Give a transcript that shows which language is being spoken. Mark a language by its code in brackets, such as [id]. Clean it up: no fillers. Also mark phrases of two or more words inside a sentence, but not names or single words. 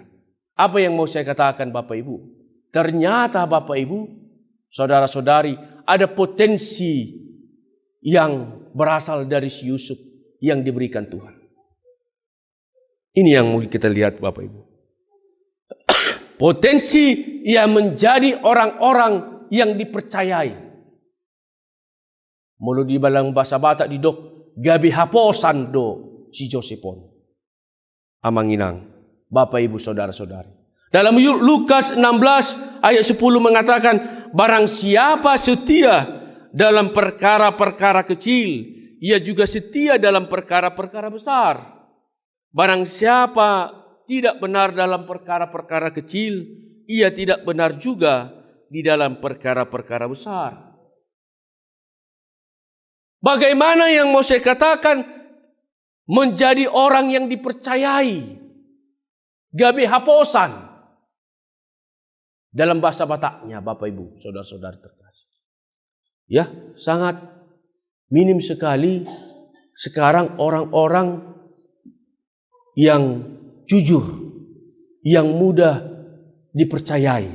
[id] Apa yang mau saya katakan Bapak Ibu? Ternyata Bapak Ibu, saudara-saudari, ada potensi yang berasal dari si Yusuf yang diberikan Tuhan. Ini yang mau kita lihat Bapak Ibu. Potensi yang menjadi orang-orang yang dipercayai. [bbc] Mulu [id] di dalam bahasa Batak [bbc] didok gabi haposan do si Josepon. [id] Amanginang, Bapak Ibu saudara-saudari. Dalam Lukas 16 ayat 10 mengatakan, barang siapa setia dalam perkara-perkara kecil, ia juga setia dalam perkara-perkara besar. Barang siapa tidak benar dalam perkara-perkara kecil, ia tidak benar juga di dalam perkara-perkara besar. Bagaimana yang mau saya katakan menjadi orang yang dipercayai? [bbc] Gabe haposan. [id] Dalam bahasa Bataknya Bapak Ibu, saudara-saudara terkasih. Ya, sangat minim sekali sekarang orang-orang yang jujur, yang mudah dipercayai.